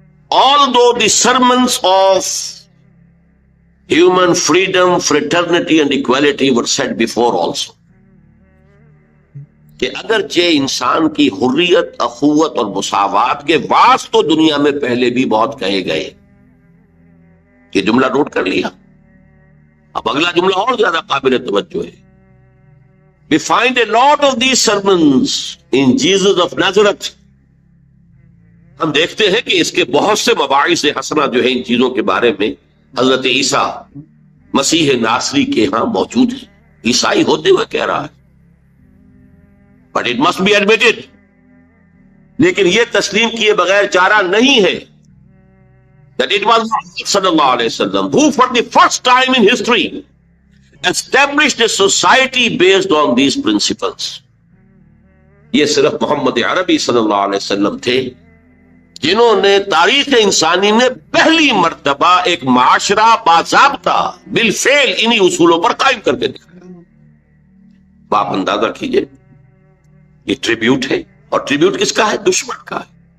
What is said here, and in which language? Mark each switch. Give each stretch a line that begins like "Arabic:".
English: Although the sermons of human freedom, fraternity and equality were said before also،
Urdu: کہ اگرچہ انسان کی حریت، اخوت اور مساوات کے وعظ تو دنیا میں پہلے بھی بہت کہے گئے. یہ جملہ نوٹ کر لیا. اب اگلا جملہ اور زیادہ قابل توجہ ہے.
English: We find a lot of these sermons in Jesus of Nazareth.
Urdu: ہم دیکھتے ہیں کہ اس کے بہت سے مباحث حسنہ جو ہیں ان چیزوں کے بارے میں حضرت عیسیٰ مسیح ناصری کے ہاں موجود ہیں. عیسائی ہوتے ہوئے کہہ رہا ہے.
English: But it must be admitted،
Urdu: لیکن یہ تسلیم کیے بغیر چارہ نہیں ہے
English: that it was Muhammad صلی اللہ علیہ وسلم who for the first time in history established a society based on these principles.
Urdu: یہ صرف محمد عربی صلی اللہ علیہ وسلم تھے جنہوں نے تاریخ انسانی میں پہلی مرتبہ ایک معاشرہ باضابطہ بالفعل انہی اصولوں پر قائم کر کے دکھایا. آپ اندازہ کیجئے، یہ ٹریبیوٹ ہے، اور ٹریبیوٹ کس کا ہے؟ دشمن کا ہے.